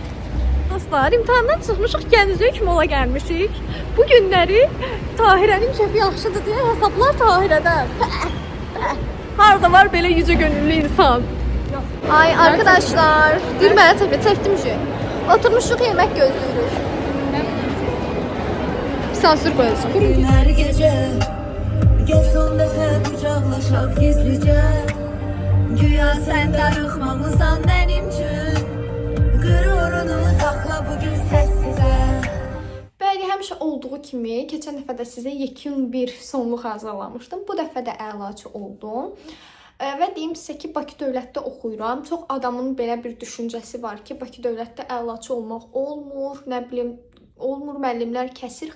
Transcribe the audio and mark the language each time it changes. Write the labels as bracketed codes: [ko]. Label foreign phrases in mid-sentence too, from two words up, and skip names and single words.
[az] Dostlar, imtahandan çıxmışıq, Gənclik mola gəlmişik. Bu günləri Tahirənin kəfi yaxşıdır deyə hesablar Tahirədən. Harada var belə [tr] yüce gönüllü [az] insan? Ay arkadaşlar, bir mənə çəkdim ki. Oturmuşuq, yemək gözləyirik. [tr] Sansür koyacağım. Günler gece gel son defa kucaklaşak gizlice. Güya sen darıkmamızdan benim için. Gururunu sakla bugün sessize. [az] Bəli, həmişə olduğu kimi keçən dəfə də sizə yekun bir sonluq hazırlamışdım. Bu dəfə də əlaçı oldum. Və deyim sizə ki, Bakı Dövlətdə oxuyuram. Çox adamın belə bir düşüncəsi var ki, Bakı Dövlətdə əlaçı olmaq olmur, nə bilim, olmur, müəllimlər kəsir.